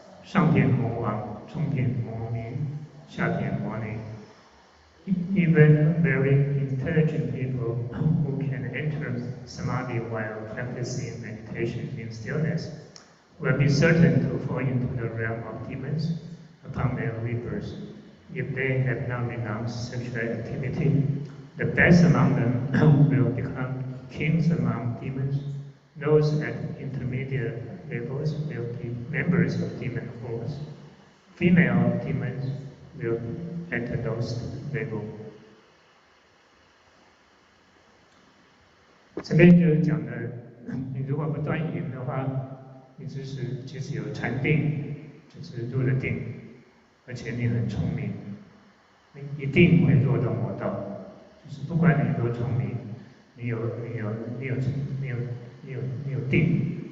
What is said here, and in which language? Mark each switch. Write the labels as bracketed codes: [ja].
[zh] 上品魔王，中品魔民，下品魔灵。 [en] Even very intelligent people who can enter samadhi while practicing meditation in stillness will be certain to fall into the realm of demons upon their rebirth if they have not renounced sexual activity. The best among them will become kings among demons. Those at intermediate levels will be members of demon force. Female demons will enter those levels. [zh] 这边就是讲的，你如果不断言的话，你即使有禅定，就是入了定，而且你很聪明，你一定会落到魔道。就是不管你多聪明，你有定。